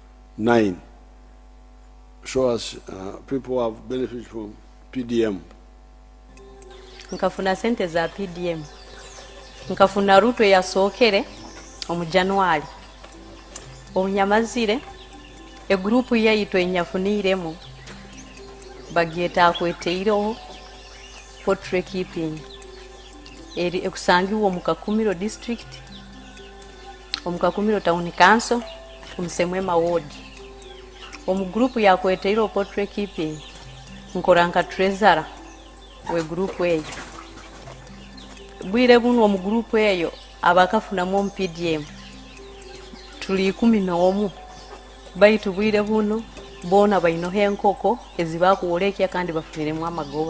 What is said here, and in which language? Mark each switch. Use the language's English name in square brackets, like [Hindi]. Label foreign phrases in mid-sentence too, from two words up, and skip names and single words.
[English] 9 show us people who have benefited from PDM. [Nyoro] Nkafuna sente za PDM. Nkafuna ruto ya sokere omu January. Omunyamazire egrupu yaitu enyafuniremu bageta akweteiro [English] portrait keeping [Nyoro] eri ekusangiwa mu Kakumiro district, omu Kakumiro town council, Musemwema ward. Omu grupu ya kweteiro [English] portrait keeping [Nyoro] nkoranka treasurer we grupu eyo. Bwire buno omu grupu eyo abakafuna mu PDM tuli 11 baitu bwire buno bona bainohe enkoko ezibakuolekya kandi bafuniremu amagoba.